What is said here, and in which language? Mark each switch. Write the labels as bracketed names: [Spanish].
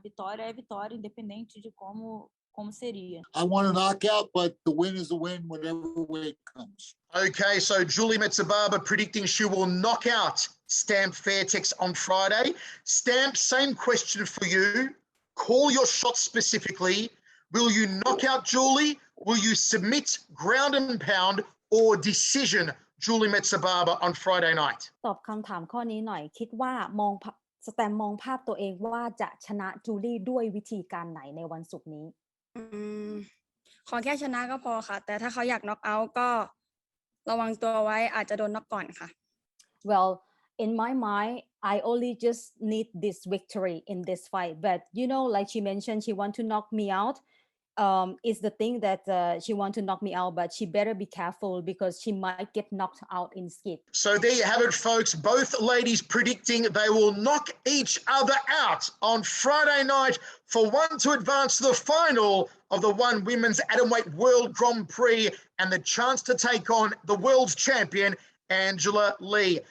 [Portuguese] Vitória é vitória, independente de como seria. [English] I want a knockout, but the win is a win whatever way it comes. Okay, so Julie Mezabarba predicting she will knock out Stamp Fairtex on Friday. Stamp, same question for you. Call your shot specifically. Will you knock out Julie? Will you submit, ground and pound, or decision Julie Mezabarba on Friday night? [Thai] ตอบคำถามข้อนี้หน่อยคิดว่ามองสแตมมองภาพตัวเองว่าจะชนะจูลี่ด้วยวิธีการไหนในวันศุกร์นี้ ขอแค่ชนะก็พอค่ะแต่ถ้าเขาอยากน็อกเอาท์ก็ระวังตัวไว้อาจจะโดนน็อกก่อนค่ะ [English] Well in my mind I only just need this victory in this fight but you know like she mentioned she want to knock me out is the thing that she want to knock me out but she better be careful because she might get knocked out in skid. So there you have it, folks. Both ladies predicting they will knock each other out on Friday night for one to advance to the final of the One Women's Atomweight World Grand Prix and the chance to take on the world's champion Angela Lee.